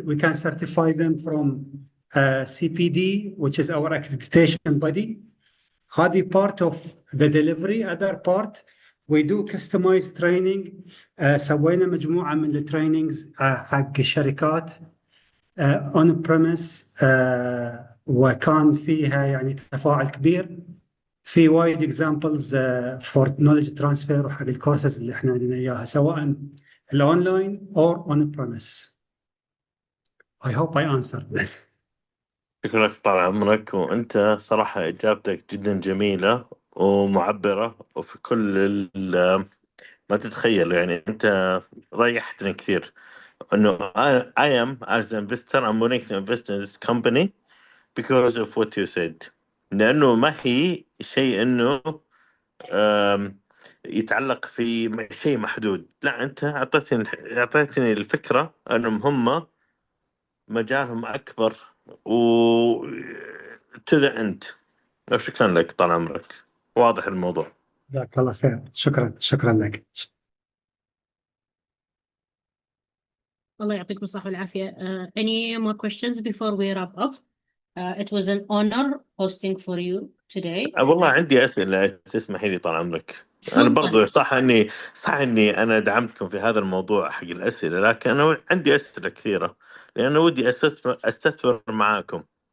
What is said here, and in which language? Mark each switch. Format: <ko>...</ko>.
<en>We can certify them from CPD, which is our accreditation body. هذه part of the delivery. Other part we do customized training.</en> <ar>سوينا مجموعة من الترينينجز حق الشركات</ar> <en>on premise</en> <ar>وكان فيها يعني تفاعل كبير. في وايد</ar> <en>examples for knowledge transfer</en> <ar>وحق الكورسز اللي احنا عندنا اياها سواء الاونلاين</ar> <en>or on premise. I hope I answered.</en> <ar>شكرا لك طال عمرك، وانت صراحة اجابتك جدا جميلة ومعبرة وفي كل ما تتخيل. يعني انت ريحتني كثير انه</ar> <en>I am as an investor I'm willing to invest in this company because of what you said.</en> <ar>لانه ما هي شيء انه يتعلق في شيء محدود، لا انت اعطيتني الفكرة انهم هم مجالهم اكبر و</ar> <en>to the end.</en> <ar>شكرا لك طال عمرك، واضح الموضوع. جزاك الله خير. شكرا لك. الله يعطيكم الصحة والعافية.</ar> <en>Any more questions before we wrap up? It was an honor hosting for you today.</en> <ar>والله عندي أسئلة تسمحي لي طال عمرك. أنا برضو صح إني أنا دعمتكم في هذا الموضوع حق الأسئلة، لكن أنا عندي أسئلة كثيرة لأن ودي أستثمر معاكم.</ar>